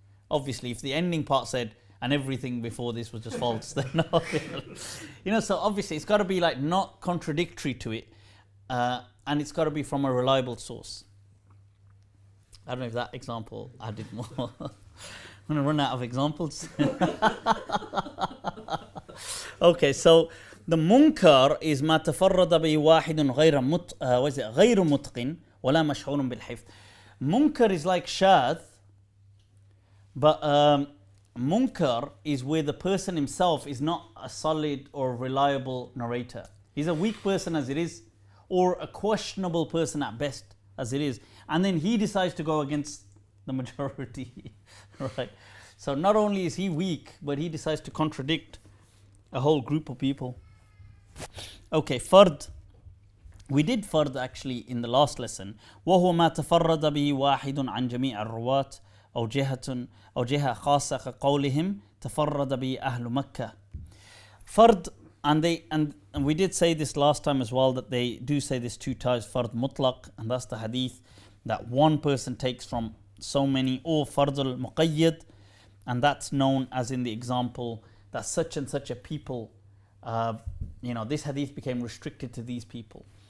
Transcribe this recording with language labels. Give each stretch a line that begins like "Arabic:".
English: Obviously, if the ending part said, and everything before this was just false, then no. So obviously it's got to be like not contradictory to it. And it's got to be from a reliable source. I don't know if that example added more. I'm going to run out of examples. Okay, so the munkar is
Arabic: ما تفرد به واحد غير متقن ولا مشعور بالحفظ.
English: Munkar is like shad, but munkar is where the person himself is not a solid or reliable narrator. He's a weak person as it is, or a questionable person at best as it is, and then he decides to go against the majority. Right, so not only is he weak, but he decides to contradict a whole group of people. Okay, fard. We did fard actually in the last lesson.
Arabic: وهو ما تفرد به واحد عن جميع الرواة أو جهة خاصة كقولهم تفرد به أهل مكة.
English: Fard, and we did say this last time as well, that they do say this two times, fard mutlaq, and that's the hadith that one person takes from so many, or fard al-muqayyad, and that's known as in the example that such and such a people, this hadith became restricted to these people.